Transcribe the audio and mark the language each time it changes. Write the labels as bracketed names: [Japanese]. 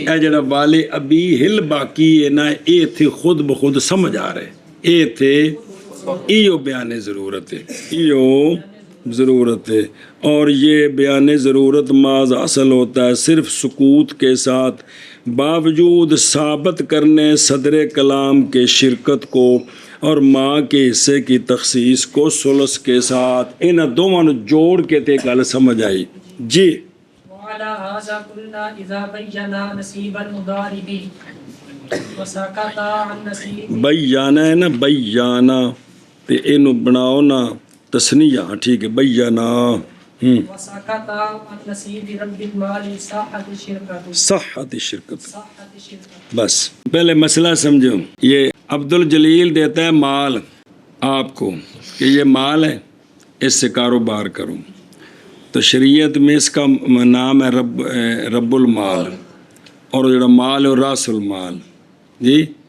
[Punjabi] اے جڑا والے ابیہ الباقی ہے نا، اے تھے خود بخود سمجھ آ رہے، اے تھے ایو بیان ضرورت ہے، ایو ضرورت ہے. [Urdu] اور یہ بیان ضرورت معاذ اصل ہوتا ہے صرف سکوت کے ساتھ، باوجود ثابت کرنے صدر کلام کے شرکت کو اور ماں کے حصے کی تخصیص کو ثلث کے ساتھ. [Punjabi] ان دونوں جوڑ کے تے گل سمجھ آئی جی. [Arabic] وعلى هذا قلنا إذا بينا نصيب المضارب وسكت عن نصيب [Punjabi] بیانا ہے نا، بیانا تے اینو بناؤ نا تسنیہ، ٹھیک ہے بیانا. [Arabic] وسكت عن نصيب رب المال صحت الشركة [Urdu] صحت شرکت. [Arabic] صحت الشركة. [Urdu] بس پہلے مسئلہ سمجھو. یہ عبد الجلیل دیتا ہے مال آپ کو کہ یہ مال ہے، اس سے کاروبار کرو. تو شریعت میں اس کا نام ہے رب المال، اور جو مال اور راس المال جی.